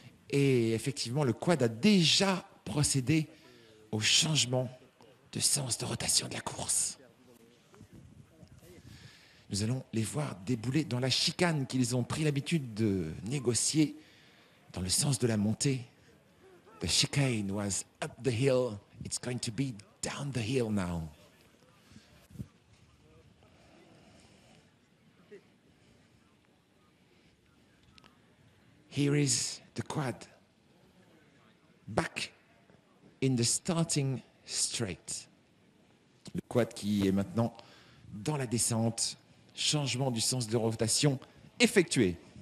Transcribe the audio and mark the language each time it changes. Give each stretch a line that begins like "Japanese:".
French: Et effectivement, le quad a déjà procédé au changement de sens de rotation de la course. Nous allons les voir débouler dans la chicane qu'ils ont pris l'habitude de négocier dans le sens de la montée.
English: The chicane was up the hill. It's going to be down the hill now. Here is the quad. Back in the starting straight.
French: Le quad qui est maintenant dans la descente. Changement du sens de rotation effectué.